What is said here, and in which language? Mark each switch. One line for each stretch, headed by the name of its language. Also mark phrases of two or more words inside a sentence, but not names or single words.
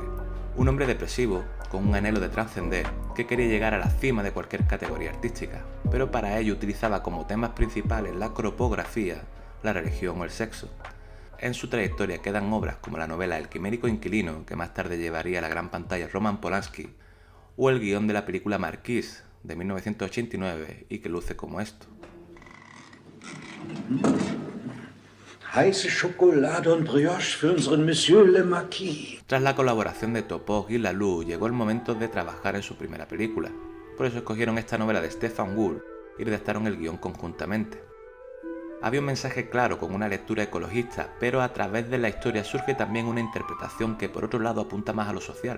Spanish: Un hombre depresivo, con un anhelo de trascender, que quería llegar a la cima de cualquier categoría artística, pero para ello utilizaba como temas principales la cropografía, la religión o el sexo. En su trayectoria quedan obras como la novela El quimérico inquilino, que más tarde llevaría a la gran pantalla Roman Polanski, o el guión de la película Marquise, de 1989, y que luce como esto.
German: Heiße Schokolade und Brioche für unseren
French: Monsieur le Marquis.
Spanish: Tras la colaboración de Topog y Laloux, llegó el momento de trabajar en su primera película. Por eso escogieron esta novela de Stefan Wool y redactaron el guión conjuntamente. Había un mensaje claro con una lectura ecologista, pero a través de la historia surge también una interpretación que por otro lado apunta más a lo social.